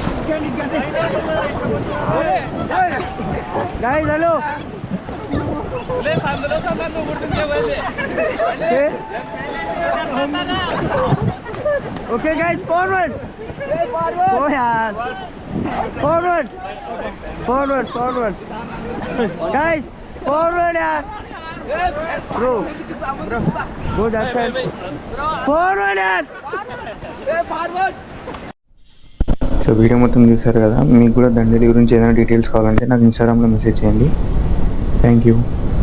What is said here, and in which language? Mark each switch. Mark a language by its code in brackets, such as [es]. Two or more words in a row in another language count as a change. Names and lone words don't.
[en] Guys, hello. [mr] ले सांगलो सांगलो उठून जेवायले [en] Okay, guys, forward. Go yaar. Forward. Guys, forward yaar. Bro. Go that side. Forward yaar. [te] సో వీడియో మొత్తం చూసారు కదా. మీకు కూడా దండేలి గురించి ఏదైనా డీటెయిల్స్ కావాలంటే నాకు ఇన్స్టాగ్రామ్లో మెసేజ్ చేయండి. [en] Thank you.